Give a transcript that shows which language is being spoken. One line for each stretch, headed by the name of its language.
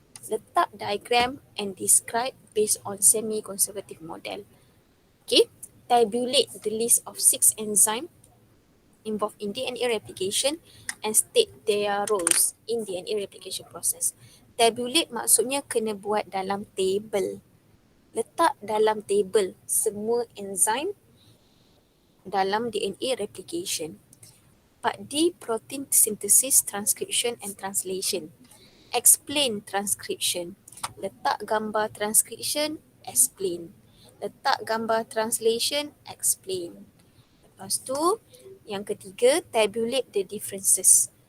Malay: Letak
English: diagram and describe based on semi-conservative model. Okay. Tabulate the list of 6 enzymes involved in DNA replication and state their roles in DNA replication process.
Malay: Tabulate maksudnya kena buat dalam table. Letak dalam table semua enzim dalam DNA replication.
English: Part D, protein synthesis, transcription and translation. Explain transcription.
Malay: Letak gambar
English: transcription, explain.
Malay: Letak gambar translation, explain. Lepas tu, yang ketiga,
English: tabulate the differences.